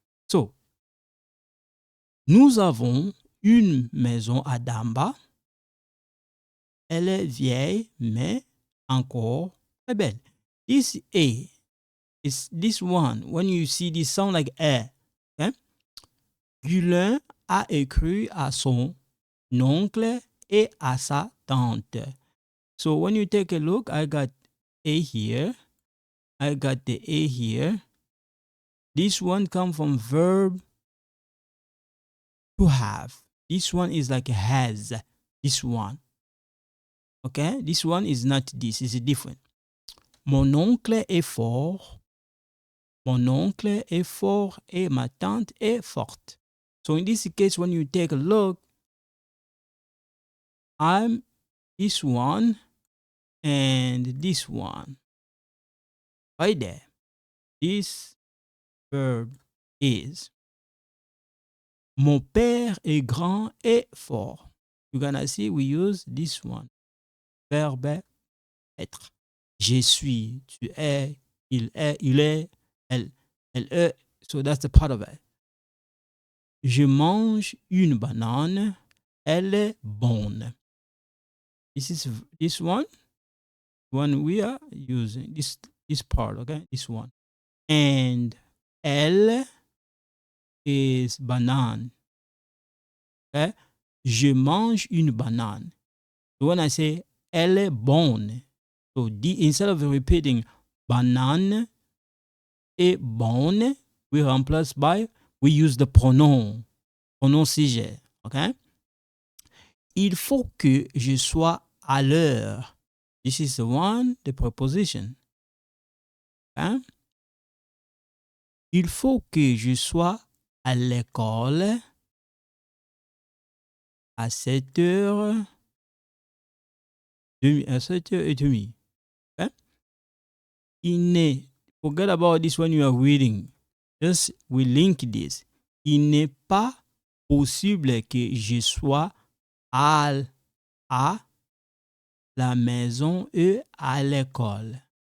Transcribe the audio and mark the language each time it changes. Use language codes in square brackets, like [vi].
[fr] So, nous avons une maison à Damba. Elle est vieille, mais encore très belle. [en] This A is this one. When you see this sound like A, okay? [fr] Gulin a écrit à son oncle et à sa tante. [en] So when you take a look, I got A here. I got the A here. This one comes from verb to have. This one is like has. This one. Okay? This one is not this. It's different. [fr] Mon oncle est fort. Mon oncle est fort et ma tante est forte. [en] So in this case, when you take a look, I'm this one and this one. Right there. This verb is. [fr] Mon père est grand et fort. [en] You're gonna see we use this one. [fr] Verbe être. Je suis, tu es, il est, elle est. [en] So that's the part of it. [fr] Je mange une banane. Elle est bonne. [en] This is this one we are using. This part, okay? This one. And elle is banane. Okay? [fr] Je mange une banane. [en] So when I say [fr] elle est bonne, [en] so instead of repeating [fr] banane et bonne, [en] we replace by, we use the pronom sujet. Okay? [fr] Il faut que je sois à l'heure. [en] This is the one, the preposition. Okay? [fr] Il faut que je sois à l'école à 7h30. À 7h30. Okay? [en] Forget about this when you are reading. Just we link this. [fr] Il n'est pas possible que je sois à la maison et à l'école.